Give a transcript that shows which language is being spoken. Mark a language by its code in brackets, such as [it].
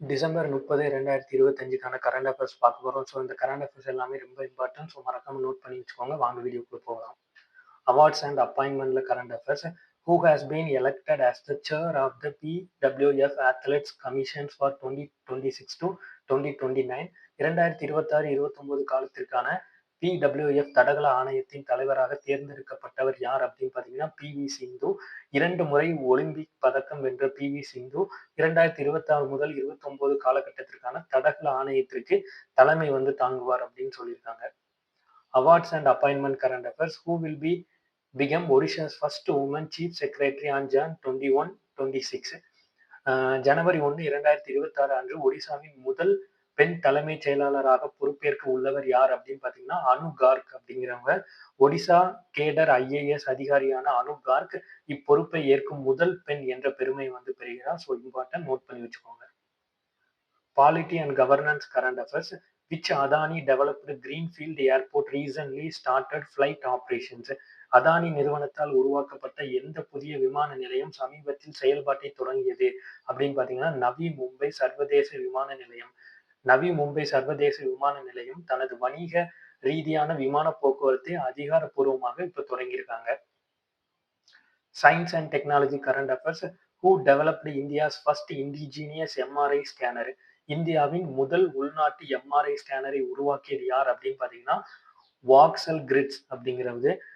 [ta] December 30, 2025க்கான current affairs பார்க்க போறோம். So இந்த கரண்ட் அஃபேர்ஸ் எல்லாமே ரொம்ப இம்பார்ட்டன்ட். ஸோ மறக்காம நோட் பண்ணி வச்சுக்கோங்க. வாங்க வீடியோக்குள்ள போகலாம். Awards and அப்பாயின்மெண்ட்ல current affairs. [en] Who has been elected as the chair of the PWF Athletes Commission for 2026 to 2029? [ta] 2026-29 காலத்திற்கான பிடபிள்யூஎஃப் தடகள ஆணையத்தின் தலைவராக தேர்ந்தெடுக்கப்பட்டவர் யார் அப்படின்னு பார்த்தீங்கன்னா பி.வி. சிந்து. 2 முறை ஒலிம்பிக் பதக்கம் வென்ற பி.வி. சிந்து 2026 முதல் 29 காலகட்டத்திற்கான தடகள ஆணையத்திற்கு தலைமை தாங்குவார் அப்படின்னு சொல்லியிருக்காங்க. Awards and appointment current affairs. [en] Who will become Odisha's first woman chief secretary on Jan 21, 26? [ta] ஜனவரி 1, 2026 அன்று ஒடிசாவின் முதல் பெண் தலைமைச் செயலாளராக பொறுப்பேற்க உள்ளவர் யார் அப்படின்னு பார்த்தீங்கன்னா அனு கார்க் அப்படிங்கிறவங்க. ஒடிசா கேடர் ஐஏஎஸ் அதிகாரியான அனு கார்க் இப்பொறுப்பை ஏற்கும் முதல் பெண் என்ற பெருமை பெறுகிறார். ஸோ இம்பார்ட்டன்ட், நோட் பண்ணி வச்சுக்கோங்க. Polity and governance current affairs. [en] Which Adani developed greenfield airport recently started flight operations? [ta] Adani நிறுவனத்தால் உருவாக்கப்பட்ட எந்த புதிய விமான நிலையம் சமீபத்தில் செயல்பாட்டை தொடங்கியது அப்படின்னு பார்த்தீங்கன்னா நவி மும்பை சர்வதேச விமான நிலையம். நவி மும்பை சர்வதேச விமான நிலையம் தனது வணிக ரீதியான விமான போக்குவரத்தை அதிகாரப்பூர்வமாக இப்ப தொடங்கியிருக்காங்க. Science and technology current affairs. [en] Who developed India's first indigenous MRI scanner? [ta] இந்தியாவின் முதல் உள்நாட்டு எம்ஆர்ஐ ஸ்கேனரை உருவாக்கியது யார் அப்படின்னு பார்த்தீங்கன்னா வாக்சல் கிரிட்ஸ் அப்படிங்கிறது.